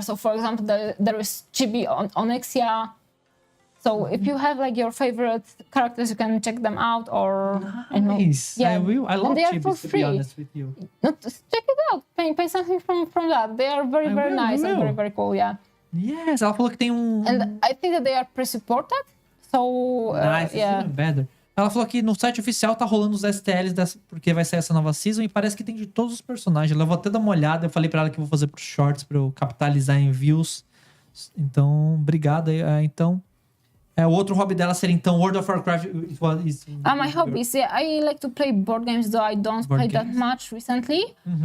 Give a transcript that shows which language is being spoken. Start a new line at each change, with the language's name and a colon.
English: So, for example, there is Chibi Onyxia. So if you have your favorite characters, you can check them out. Or nice. Yeah, I will. I love Chibis, to be honest with you. Check it out. Pay something from that. They are very nice and very very cool. Yeah.
Portuguese: Yes, ela falou que tem
English: And I think that they are pre-supported. So nice, yeah. Even better.
Portuguese: Ela falou que no site oficial tá rolando os STLs porque vai sair essa nova season e parece que tem de todos os personagens. Eu vou até dar uma olhada. Eu falei pra ela que eu vou fazer pros shorts pra eu capitalizar em views. Então, obrigado. Então, o outro hobby dela seria então World of Warcraft.
English: My hobbies, yeah, I like to play board games, though I don't play that much recently.